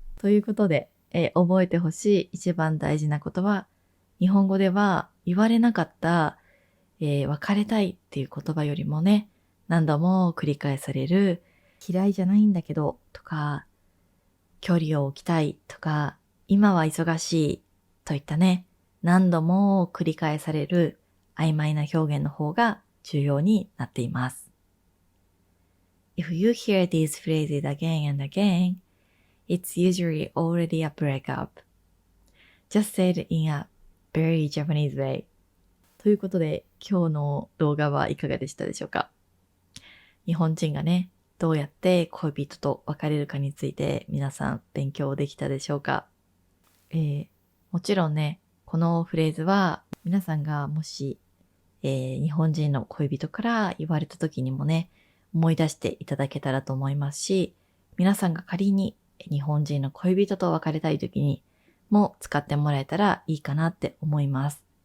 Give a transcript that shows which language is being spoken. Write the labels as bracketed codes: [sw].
[ja] ということで、覚えてほしい一番大事なことは、日本語では言われなかった、別れたいっていう言葉よりもね、何度も繰り返される、嫌いじゃないんだけどとか、距離を置きたいとか、今は忙しいといったね、何度も繰り返される曖昧な表現の方が重要になっています。 [en] If you hear these phrases again and again, it's usually already a breakup. Just say it in a very Japanese way. [ja] ということで、今日の動画はいかがでしたでしょうか？日本人がね、どうやって恋人と別れるかについて皆さん勉強できたでしょうか？もちろんね、このフレーズは皆さんがもし、日本人の恋人から言われた時にもね、思い出していただけたらと思いますし、皆さんが仮に日本人の恋人と別れたい時にも使ってもらえたらいいかなって思います。